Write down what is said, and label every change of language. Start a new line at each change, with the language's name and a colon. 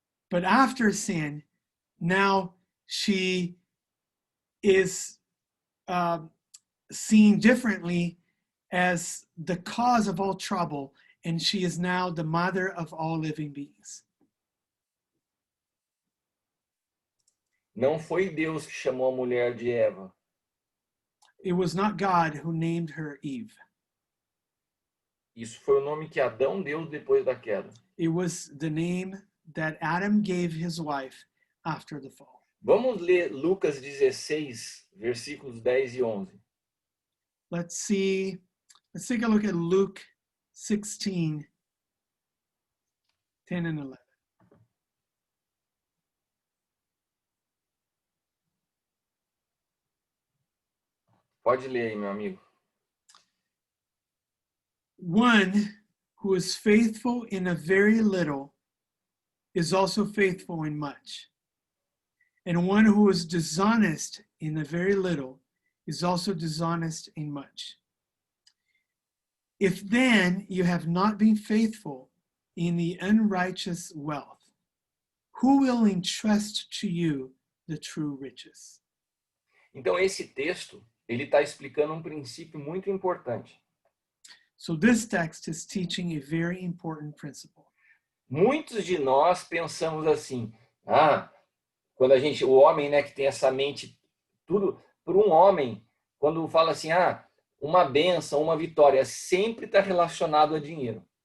English: But after sin, now she is seen differently as the cause of all trouble, and she is now the mother of all living beings.
Portuguese: Não foi Deus que chamou a mulher de Eva.
English: It was not God who named her Eve.
Portuguese: Isso foi o nome que Adão deu depois da queda.
English: It was the name that Adam gave his wife after the fall.
Portuguese: Vamos ler Lucas 16, versículos 10 e 11.
English: Let's take a look at Luke 16, 10 and 11.
Portuguese: Pode ler aí, meu amigo.
English: One who is faithful in a very little is also faithful in much. And one who is dishonest in a very little is also dishonest in much. If then you have not been faithful in the unrighteous wealth, who will entrust to you the true riches?
Portuguese: Então, esse texto, ele está explicando um princípio muito importante.
English: So this text is teaching a very important principle.
Portuguese: Muitos de nós pensamos assim, quando o homem, né, que tem essa mente, tudo, por um homem, quando fala assim, uma bênção, uma vitória, sempre está relacionado a dinheiro.